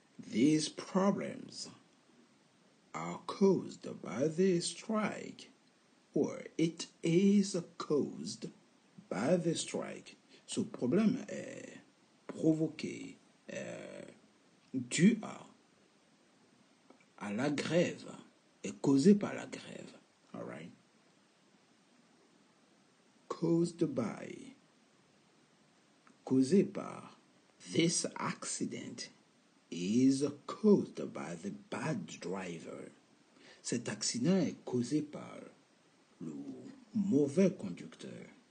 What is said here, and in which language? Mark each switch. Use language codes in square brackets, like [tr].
[en] These problems are caused by the strike, or it is caused by the strike. [fr] Ce problème est provoqué, dû à la grève, est causé par la grève. [en] All right? Caused by, [fr] causé par. [en] This accident is caused by the bad driver. [fr] Cet accident est causé par le mauvais conducteur.